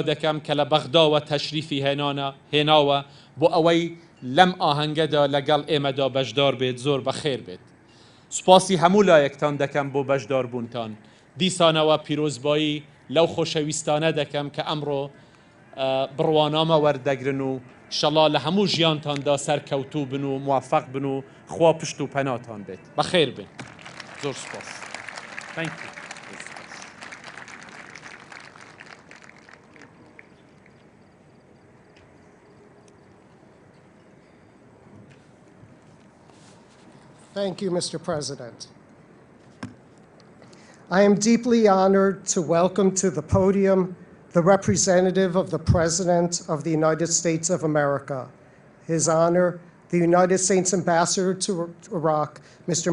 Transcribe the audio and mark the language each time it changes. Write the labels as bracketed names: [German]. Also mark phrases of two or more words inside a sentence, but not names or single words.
[Central Kurdish] دەکەم کە لە بەغداوە تەشریفی هێناوە بۆ ئەوەی لەم ئاهەنگەدا لەگەڵ ئێمەدا بەشدار بێت زۆر بەخێر بێت سوپاسی هەموو لایەکتان دەکەم بۆ بەشداربوونتان دیسانەوە پیرۆزبایی لەو خۆشەویستانە دەکەم کە ئەمڕۆ بڕوانامە وەردەگرن و شەڵا لە هەموو ژیانتاندا سەرکەوتوو بن و موفق بن و خوا پشت و پەناتان بێت بەخێر بێت زۆر سوپاس [English] Thank you, Mr. President. I am deeply honored to welcome to the podium the representative of the President of the United States of America, His Honor, the United States Ambassador to Iraq, Mr.